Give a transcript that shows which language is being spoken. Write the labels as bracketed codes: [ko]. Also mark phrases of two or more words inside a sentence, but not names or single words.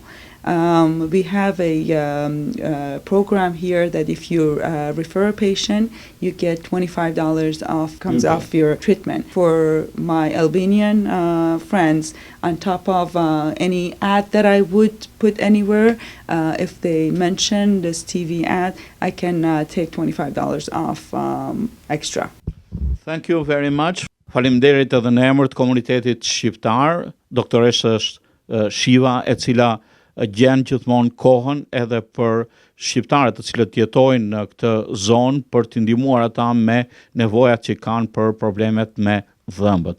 [en] We have a program here that if you refer a patient, you get $25 off, comes off your treatment. For my Albanian friends, on top of any ad that I would put anywhere, if they mention this TV ad, I can take $25 off extra. Thank you very much. [sq] Faleminderit edhe në emër të komunitetit shqiptar, doktoresa Shiva, e cila gjen gjithmonë kohën edhe për shqiptarët të cilët jetojnë në këtë zonë për t'i ndihmuar ata me nevojat që kanë për problemet me dhëmbët.